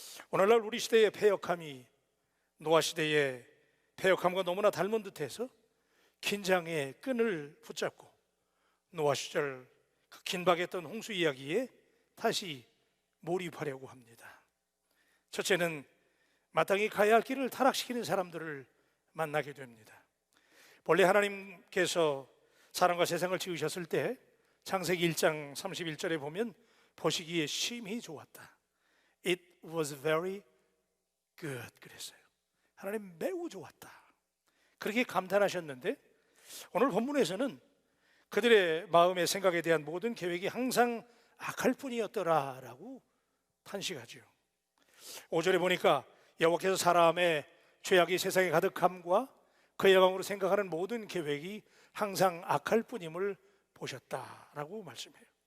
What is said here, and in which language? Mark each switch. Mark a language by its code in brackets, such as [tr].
[ko] 오늘날 우리 시대의 패역함이 노아 시대의 패역함과 너무나 닮은 듯해서 긴장의 끈을 붙잡고 노아 시절 그 긴박했던 홍수 이야기에 다시 몰입하려고 합니다. 첫째는 마땅히 가야 할 길을 타락시키는 사람들을 만나게 됩니다. 본래 하나님께서 사람과 세상을 지으셨을 때 창세기 1장 31절에 보면 보시기에 심히 좋았다. [en] It was very good [ko] 그랬어요. 하나님 매우 좋았다, 그렇게 감탄하셨는데 오늘 본문에서는 그들의 마음의 생각에 대한 모든 계획이 항상 악할 뿐이었더라라고 탄식하죠. 5절에 보니까 여호와께서 사람의 죄악이 세상에 가득함과 그의 영광으로 생각하는 모든 계획이 항상 악할 뿐임을 보셨다라고 말씀해요.